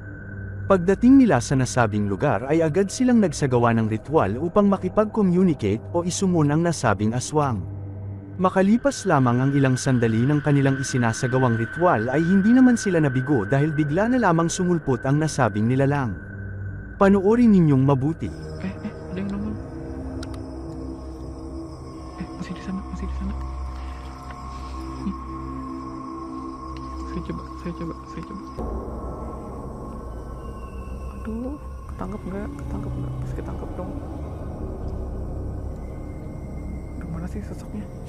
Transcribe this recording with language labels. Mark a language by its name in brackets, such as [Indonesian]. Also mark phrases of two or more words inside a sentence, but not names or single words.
[Filipino] Pagdating nila sa nasabing lugar ay agad silang nagsagawa ng ritual upang makipag-communicate o isummon ang nasabing aswang. Makalipas lamang ang ilang sandali ng kanilang isinasagawang ritual ay hindi naman sila nabigo dahil bigla na lamang sumulpot ang nasabing nilalang. Panoorin ninyong mabuti. [Indonesian] Ada yang nongol. Masih di sana, masih di sana. Saya coba. Aduh, ketangkep nggak? Pasti ketangkep dong. Aduh, mana sih sosoknya?